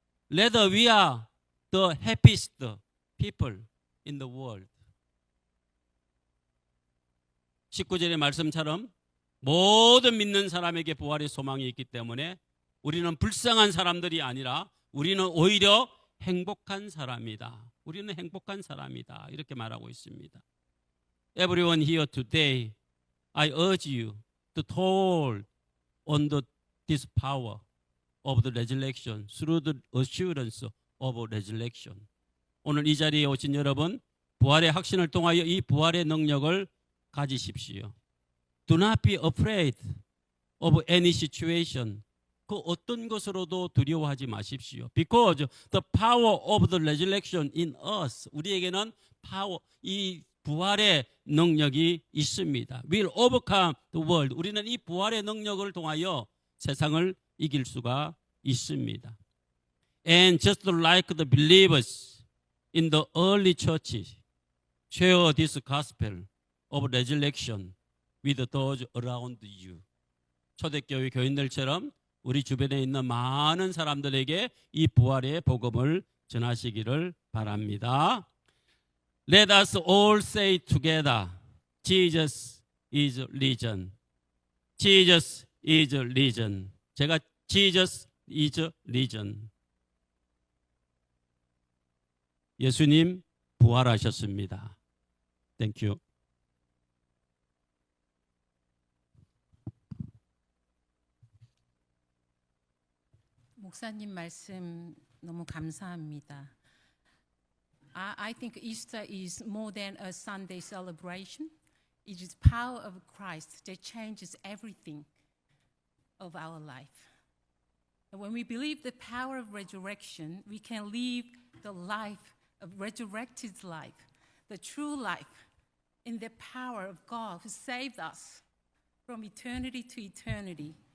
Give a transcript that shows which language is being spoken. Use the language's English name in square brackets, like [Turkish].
[English] Rather, we are the happiest people in the world. [Korean] 19절의 말씀처럼 모든 믿는 사람에게 부활의 소망이 있기 때문에 우리는 불쌍한 사람들이 아니라 우리는 오히려 행복한 사람이다. 우리는 행복한 사람이다. 이렇게 말하고 있습니다. [English] Everyone here today, I urge you to hold on this power of the resurrection through the assurance of resurrection. [Korean] 오늘 이 자리에 오신 여러분, 부활의 확신을 통하여 이 부활의 능력을 가지십시오. [English] Do not be afraid of any situation. [Korean] 그 어떤 것으로도 두려워하지 마십시오. [English] Because the power of the resurrection in us, [Korean] 우리에게는 이 부활의 능력이 있습니다. [English] Will overcome the world. [Korean] 우리는 이 부활의 능력을 통하여 세상을 이길 수가 있습니다. [English] And just like the believers in the early churches share this gospel of resurrection with those around you. [Korean] 초대교회 교인들처럼 우리 주변에 있는 많은 사람들에게 이 부활의 복음을 전하시기를 바랍니다. [English] Let us all say together, Jesus is risen. Jesus is risen. [Korean] 제가 [English] Jesus is risen. [Korean] 예수님 부활하셨습니다. [English] Thank you. [Korean] 목사님 말씀 너무 감사합니다. [English] I think Easter is more than a Sunday celebration. It is power of Christ that changes everything of our life. And when we believe the power of resurrection, we can live the life of resurrected life, the true life, in the power of God who saved us from eternity to eternity.